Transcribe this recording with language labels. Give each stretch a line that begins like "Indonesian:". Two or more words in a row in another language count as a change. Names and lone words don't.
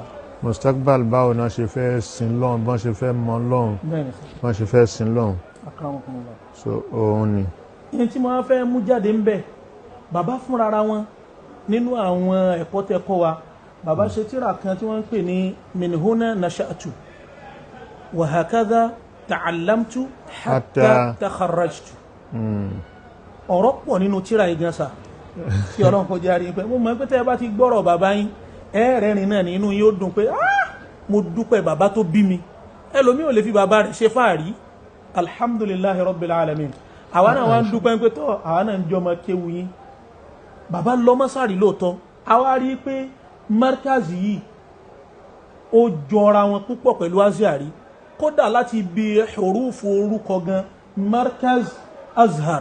Yoruba: Mustakbal báwo náà ṣe fẹ́ sin lọ́hùn bọ́n ṣe fẹ́ mọ lọ́hùn bọ́n ṣe fẹ́ sin lọ́hùn.
Arabic: أكرمكم الله.
Yoruba: so òun ni. ní tí mo fẹ́ mú jáde ń bẹ̀ bàbá fúnra wọn nínú àwọn ẹ̀kọ́ tẹ́kọ́ wa bàbá ṣe tírà kan tí wọ́n ń pè ní
Arabic: من هنا نشأت وهكذا تعلمت حتى تخرجت.
Yoruba: ọ̀rọ̀ pọ̀ nínú tírà igansa tí Ọlọ́run kò járe pé mo mọ̀ pé tẹ́ bá ti gbọ́rọ̀ bàbá yín ẹ̀rẹ́rin náà ní inú yóò dùn pé mo dúpẹ́ bàbá tó bí mi ẹlòmí ò lè fi bàbá rẹ̀ ṣe fàárí
Arabic: الحمد لله رب العالمين
Yoruba: àwa náà wá ń dúpẹ́ pé tọ́ àwa náà ń jọmọ kéwu yín bàbá lọ Masari lóòótọ́ àwa rí pé markazi yìí ó jọra wọn púpọ̀ pẹ̀lú Azhari kódà láti bí hurufu orúkọ gan Markaz Azhar.